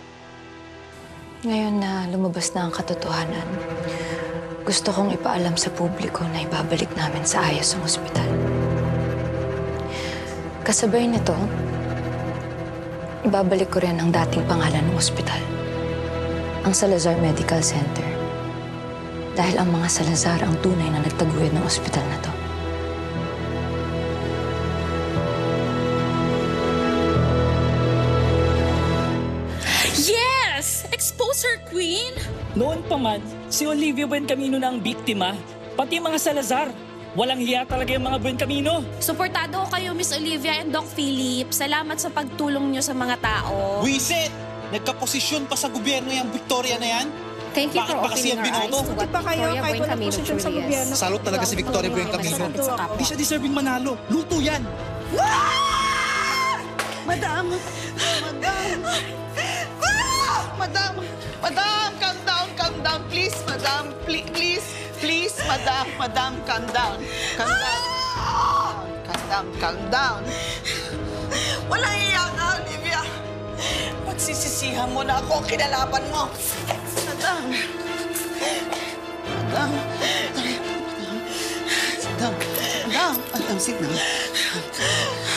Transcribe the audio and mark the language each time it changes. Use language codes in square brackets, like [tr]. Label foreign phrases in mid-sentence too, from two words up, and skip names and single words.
[tl] Ngayon na lumabas na ang katotohanan, gusto kong ipaalam sa publiko na ibabalik namin sa ayos ang ospital. Kasabay nito, ibabalik ko rin ang dating pangalan ng ospital, ang Salazar Medical Center. Dahil ang mga Salazar ang tunay na nagtaguyod ng ospital na to. [en] Yes! Expose her, Queen! [tl] Noon pa man, si Olivia Buen Camino na ang biktima, pati mga Salazar. Walang hiya talaga yung mga Buen Camino. Suportado ko kayo, Miss Olivia and Doc Philip. Salamat sa pagtulong nyo sa mga tao. Wisit! Nagkaposisyon pa sa gobyerno yung Victoria na yan? [en] Thank you [tl] Bakit [en] for [tl] pa kasi [en] opening [tl] yan [en] our eyes [tl] binoto? [en] to what Victoria Buen Camino truly is. [tl] Salot talaga si Victoria Buen Camino. Di siya deserving manalo. Luto yan! Madam! Madam! Madam! Madam! [en] Calm down, please, madam. Please, madam. Madam, calm down. Calm down. [tl] Walang iya ka, Olivia. Pagsisisihan mo na ako, kinalaban mo. Madam. [en] Sit down. Sit down.